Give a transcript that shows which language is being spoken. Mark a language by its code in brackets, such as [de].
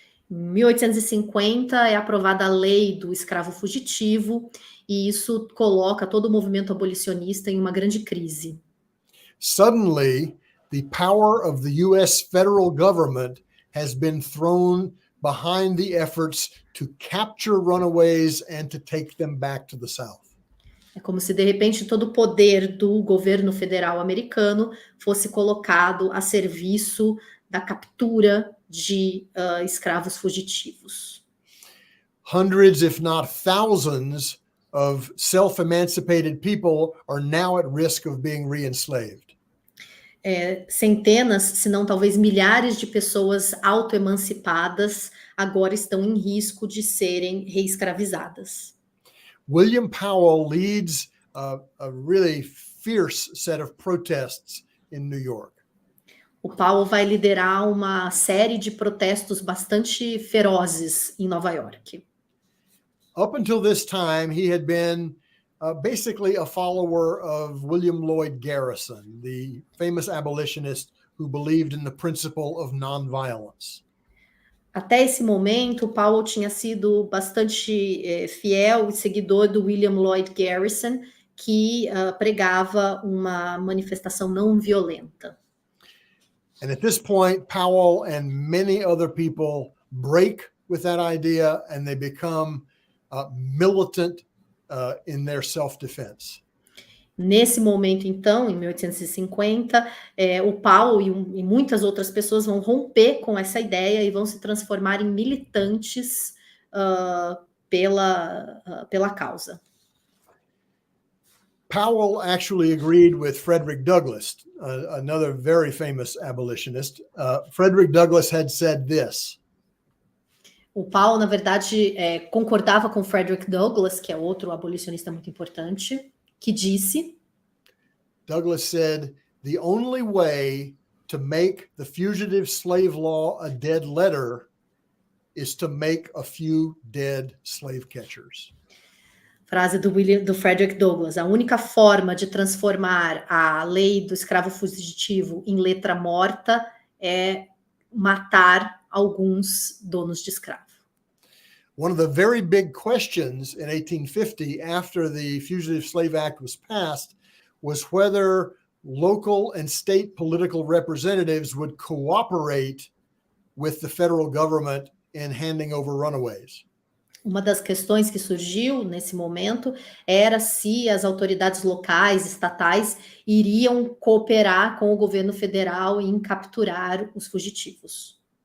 [pt] Em 1850 é aprovada a lei do escravo fugitivo, e isso coloca todo o movimento abolicionista em uma grande crise. [en] Suddenly, the power of the U.S. federal government has been thrown behind the efforts to capture runaways and to take them back to the South. [pt] É como se, de repente, todo o poder do governo federal americano fosse colocado a serviço da captura de escravos fugitivos. [en] Hundreds, if not thousands, of self-emancipated people are now at risk of being re-enslaved. [pt] Centenas, se não talvez milhares de pessoas autoemancipadas agora estão em risco de serem reescravizadas. [en] William Powell leads a really fierce set of protests in New York. [pt] O Powell vai liderar uma série de protestos bastante ferozes em Nova York. [en] Up until this time, he had been basically a follower of William Lloyd Garrison, the famous abolitionist who believed in the principle of nonviolence. [pt] Até esse momento, o Powell tinha sido bastante fiel e seguidor do William Lloyd Garrison, que pregava uma manifestação não violenta. [en] And at this point, Powell and many other people break with that idea and they become militant in their self-defense. Nesse momento, então, em 1850, o Powell e muitas outras pessoas vão romper com essa ideia e vão se transformar em militantes pela causa. Powell actually agreed with Frederick Douglass, another very famous abolitionist. Frederick Douglass had said this. [pt] O Powell, na verdade, concordava com Frederick Douglass, que é outro abolicionista muito importante, que disse... [en] Douglass said, the only way to make the fugitive slave law a dead letter is to make a few dead slave catchers. [pt] Frase do Frederick Douglass. A única forma de transformar a lei do escravo fugitivo em letra morta é matar alguns donos de escravo. [en] One of the very big questions in 1850, after the Fugitive Slave Act was passed, was whether local and state political representatives would cooperate with the federal government in handing over runaways. [pt] Uma das questões que surgiu nesse momento era se as autoridades locais, estatais, iriam cooperar com o governo federal em capturar os fugitivos.